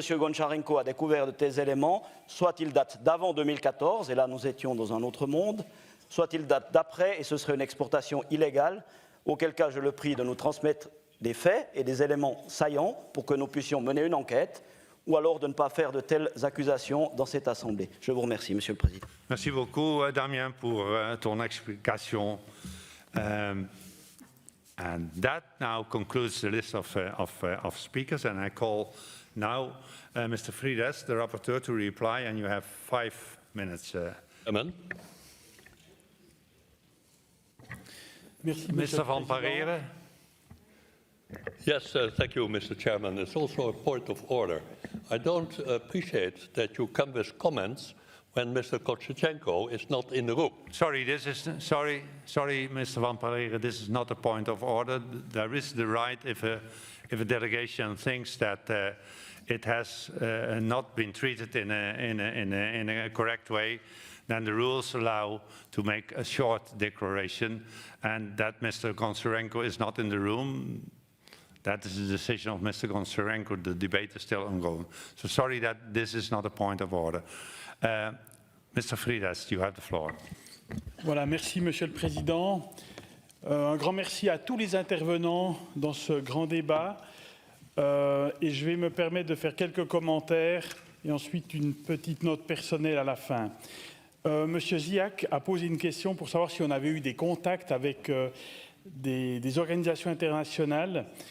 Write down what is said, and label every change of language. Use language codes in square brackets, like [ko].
[fr] Goncharenko a découvert de tels éléments, soit ils datent d'avant 2014, et là nous étions dans un autre monde, soit ils datent d'après, et ce serait une exportation illégale, auquel cas je le prie de nous transmettre des faits et des éléments saillants pour que nous puissions mener une enquête, ou alors de ne pas faire de telles accusations dans cette Assemblée. Je vous remercie, Monsieur le Président. Merci beaucoup, Damien, pour ton explication. [en] And that now concludes the list of speakers, and I call now Mr. Frides, the rapporteur, to reply, and you have 5 minutes. Amen. Mr. Van Pareren. Yes, thank you, Mr. Chairman. It's also a point of order. I don't appreciate that you come with comments when Mr. Kochichenko is not in the room. Sorry, sorry, Mr. Van Pareren, this is not a point of order. There is the right, if a delegation thinks that it has not been treated in a correct way, then the rules allow to make a short declaration, and that Mr. Goncharenko is not in the room. That is the decision of Mr. Goncharenko. The debate is still ongoing. So sorry that this is not a point of order. Mr. Frides, you have the floor. [fr] Voilà, merci Monsieur le Président. Un grand merci à tous les intervenants dans ce grand débat. Et je vais me permettre de faire quelques commentaires et ensuite une petite note personnelle à la fin. Monsieur Ziak a posé une question pour savoir si on avait eu des contacts avec des organisations internationales.